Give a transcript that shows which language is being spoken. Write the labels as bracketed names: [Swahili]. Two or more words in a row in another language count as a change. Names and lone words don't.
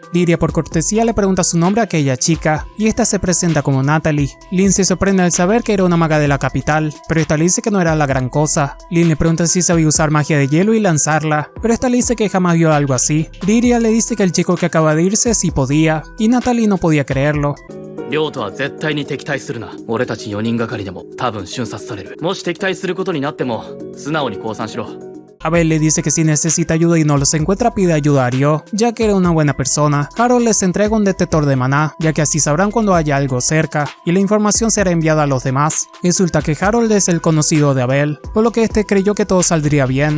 [Spanish] Liria por cortesía le pregunta su nombre a aquella chica, y esta se presenta como Natalie. Lin se sorprende al saber que era una maga de la capital, pero esta le dice que no era la gran cosa. Lin le pregunta si sabía usar magia de hielo y lanzarla, pero esta le dice que jamás vio algo así. Liria le dice que el chico que acaba de irse sí podía, y Natalie no podía creerlo. [Japanese] 亮とは絶対に敵対するな。俺たち4人がかりでも多分瞬殺される。もし敵対することになっても素直に降参しろ。 [Spanish] Abel le dice que si necesita ayuda y no los encuentra pide ayuda a Ryo, ya que era una buena persona. Harold les entrega un detector de maná, ya que así sabrán cuando haya algo cerca, y la información será enviada a los demás. Resulta que Harold es el conocido de Abel, por lo que este creyó que todo saldría bien.